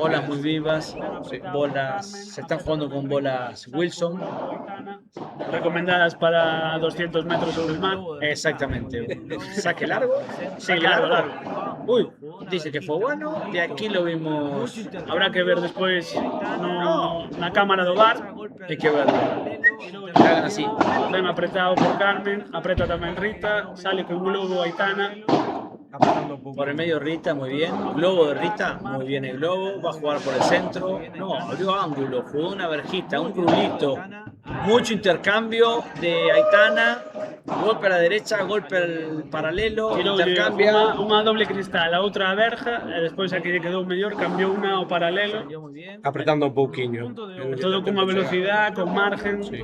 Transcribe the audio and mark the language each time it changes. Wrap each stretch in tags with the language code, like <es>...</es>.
<es>bolas muy vivas, bolas, se están jugando con bolas Wilson, Recomendadas para 200 metros sobre el mar. exactamente. Saque largo, Sí, largo. Uy, dice que fue bueno, de aquí lo vimos,</es> <gl>Habrá que ver despois na cámara do bar.</gl> <es>hay que verlo. Que hagan así.</es> <gl>Ben apretado por Carmen, apreta tamén Rita, sale con globo Aitana.</gl> <es>Por el medio Rita, muy bien. Globo de Rita, muy bien el globo. Va a jugar por el centro. No, abrió ángulo, jugó una verjita, un rulito. Mucho intercambio de Aitana. Golpe a la derecha, golpe al paralelo, intercambia.</es> <gl>Unha doble cristal, a outra a verja, e despois a que lle quedou mellor cambiou unha ao paralelo. Apretando un pouquiño. Todo con unha velocidade, con margen.</gl>